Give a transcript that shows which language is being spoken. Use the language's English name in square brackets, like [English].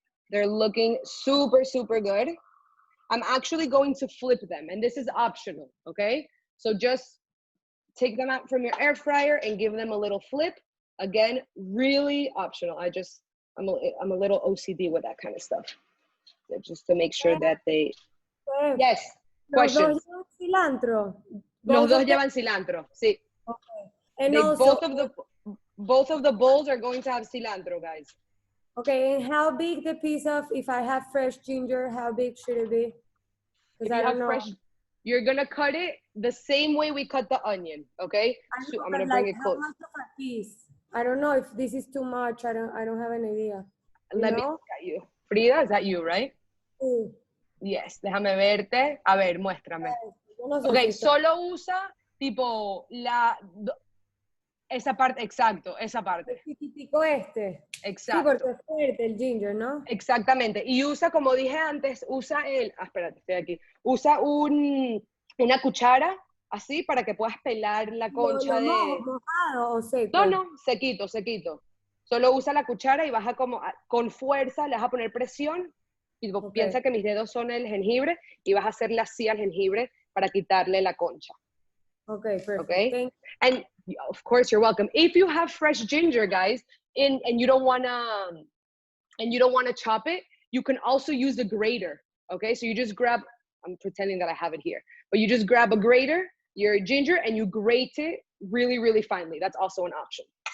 [English] They're looking super, super good. I'm actually going to flip them, and this is optional, okay? So just take them out from your air fryer and give them a little flip. Again, really optional. I'm a little OCD with that kind of stuff. So just to make sure that they, yes, questions. [Spanish] Los dos llevan cilantro. Los dos llevan cilantro, sí. [English] Okay. And also, both of the bowls are going to have cilantro, guys. okay, and how big the piece of, if I have fresh ginger, how big should it be? If you have fresh, you're gonna cut it the same way we cut the onion, okay? So I'm gonna bring it close. How much of a piece? I don't know if this is too much. I don't have an idea. Let me look at you. Frida, is that you, right? [Spanish] Sí. Yes, déjame verte. A ver, muéstrame. Ok, solo usa tipo esa parte, exacto, esa parte. El chiquitico este. Exacto. Sí, porque es fuerte el ginger, ¿no? Exactamente. Y usa, como dije antes, usa espérate, estoy aquí. Usa una cuchara así para que puedas pelar la concha de... ¿Mojado o seco? No, no, sequito, sequito. Solo usa la cuchara y vas a como, con fuerza, le vas a poner presión. Y piensa que mis dedos son el jengibre y vas a hacerle así al jengibre para quitarle la concha. [English] Okay, perfect. Okay? And of course, you're welcome. If you have fresh ginger, guys, and you don't wanna chop it, you can also use a grater. Okay, so you just grab, I'm pretending that I have it here, but you just grab a grater, your ginger, and you grate it really, really finely. That's also an option.